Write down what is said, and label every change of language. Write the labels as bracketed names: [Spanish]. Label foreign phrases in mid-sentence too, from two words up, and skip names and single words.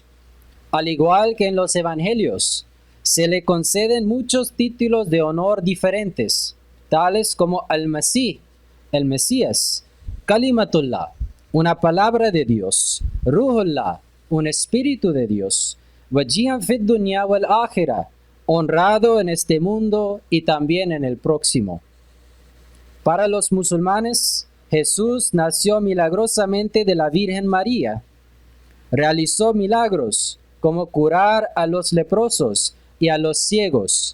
[Spanish] Al igual que en los evangelios, se le conceden muchos títulos de honor diferentes, tales como Al-Masih, el Mesías; Kalimatullah, una palabra de Dios; Ruhullah, un espíritu de Dios; [Arabic] وجيها في الدنيا والآخرة, [Spanish] honrado en este mundo y también en el próximo. Para los musulmanes, Jesús nació milagrosamente de la Virgen María. Realizó milagros como curar a los leprosos y a los ciegos.